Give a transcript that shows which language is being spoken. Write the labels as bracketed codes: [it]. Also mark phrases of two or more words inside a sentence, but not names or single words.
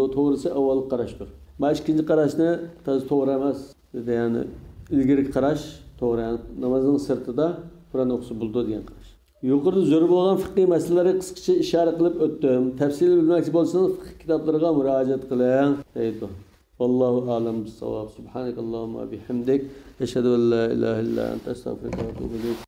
[uz] To'g'risi avval qarashdir. Mana ikkinchi qarashni to'g'ri emas. Yani ilgari qarash to'g'ri, yani namozning sirtida Qur'on o'qisa bo'ldi degan qarash. Yuqorida zo'r bo'lgan fiqhiy masalalarga qisqacha ishora qilib o'tdim. Tafsil bilmoqchi bo'lsangiz fiqh kitoblariga murojaat qiling deydi. [ar] والله أعلم بالصواب. سبحانك اللهم وبحمدك أشهد أن لا إله إلا أنت أستغفرك وأتوب إليك.